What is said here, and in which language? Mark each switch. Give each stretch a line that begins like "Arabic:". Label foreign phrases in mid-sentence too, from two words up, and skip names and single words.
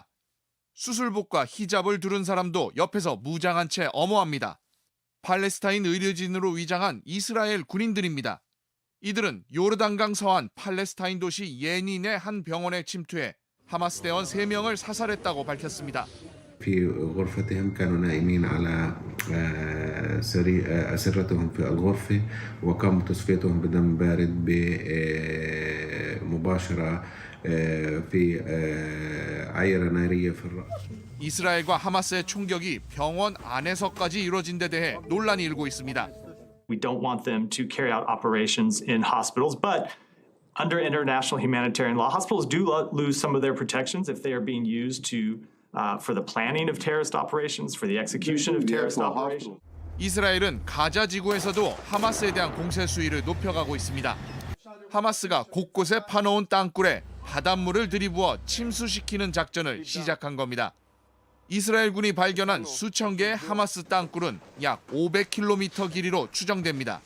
Korean: 수술복과 히잡을 두른 사람도 옆에서 무장한 채 엄호합니다. 팔레스타인 의료진으로 위장한 이스라엘 군인들입니다. 이들은 요르단강 서안 팔레스타인 도시 예닌의 한 병원에 침투해 하마스 대원 3명을 사살했다고 밝혔습니다.
Arabic: في غرفتهم كانوا نائمين على أسرتهم في الغرفة وقاموا تصفيتهم بدم بارد مباشرة في عيرة نارية في الرأس.
Korean: 이스라엘과 하마스의 총격이 병원 안에서까지 이루어진 데 대해 논란이 일고 있습니다.
English: We don't want them to carry out operations in hospitals, but under international humanitarian law, hospitals do lose some of their protections if they are being used for the planning of terrorist operations, for the execution of terrorist operations.
Korean: 이스라엘은 가자 지구에서도 하마스에 대한 공세 수위를 높여가고 있습니다. 하마스가 곳곳에 파놓은 땅굴에 바닷물을 들이부어 침수시키는 작전을 시작한 겁니다. 이스라엘군이 발견한 수천 개의 하마스 땅굴은 약 500km 길이로 추정됩니다.